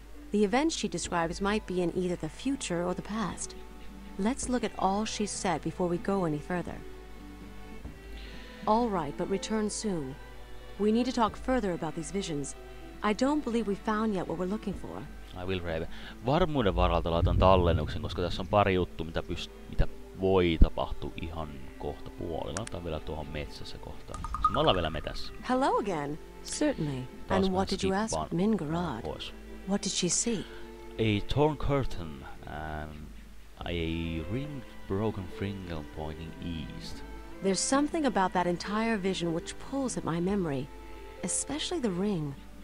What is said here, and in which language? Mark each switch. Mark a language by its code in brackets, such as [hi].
[en] The events she describes might be in either the future or the past. Let's look at all she's said before we go any further. All right, but return soon. We need to talk further about these visions. I don't believe we found yet what we're looking for. I will, Raven. [fi] Varmuuden varalta laitan tallennuksen, koska tässä on pari juttua, mitä voi tapahtua ihan kohta puolella. Laitan vielä tuohon metsässä kohtaan. Me ollaan vielä metässä. [en] Hello again. Certainly. And what did you ask Mingarad? [fi] Pois. [en] What did she see? A torn curtain and a ringed broken finger pointing east. There's something about that entire vision which pulls at my memory, especially the ring.